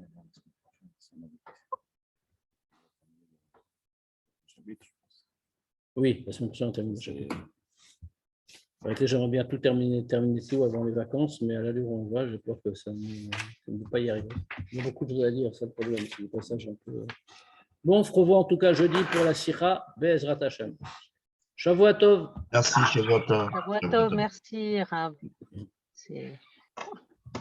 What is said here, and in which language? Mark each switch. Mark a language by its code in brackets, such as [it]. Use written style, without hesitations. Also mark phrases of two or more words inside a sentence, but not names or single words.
[fr] Oui, la semaine prochaine, on termine. J'aimerais bien tout terminer tout avant les vacances, mais à l'allure où on va, j'ai peur que ça ne va pas y arriver. Il y a beaucoup de choses à dire, c'est le problème. C'est le passage un peu. Bon, on se revoit en tout cas jeudi pour la [he] שיחה בעזרת השם. שבוע טוב. Merci, שבוע טוב. שבוע טוב, merci, Rav.